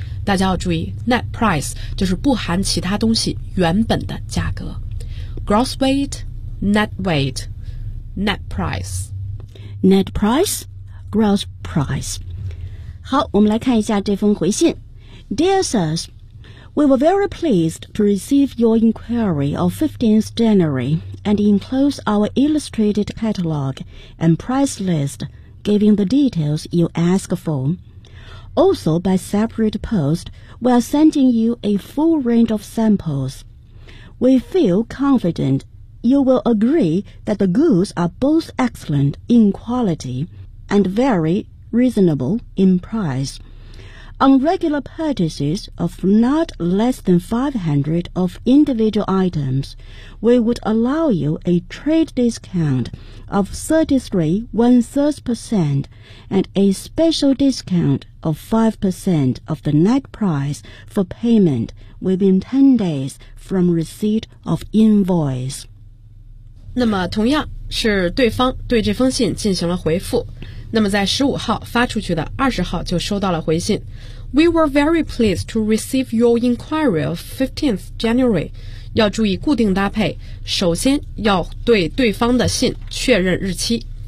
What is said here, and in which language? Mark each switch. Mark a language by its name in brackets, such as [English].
[Chinese] 大家要注意 net price 就是不含其他东西原本的价格， gross weight, net weight, net price, [English] net price, gross price。 [Chinese] 好，我们来看一下这封回信。 [English] Dear Sirs, We were very pleased to receive your inquiry of 15th January and enclose our illustrated catalog and price list giving the details you ask forAlso, by separate post, we are sending you a full range of samples. We feel confident you will agree that the goods are both excellent in quality and very reasonable in price. On regular purchases of not less than 500 of individual items, we would allow you a trade discount of 33.13% and a special discount of 5% of the net price for payment within 10 days from receipt of invoice. [Chinese] 那么同样是对方对这封信进行了回复，那么在15号发出去的20号就收到了回信。 [English] We were very pleased to receive your inquiry of 15th January. [Chinese] 要注意固定搭配，首先要对对方的信确认日期。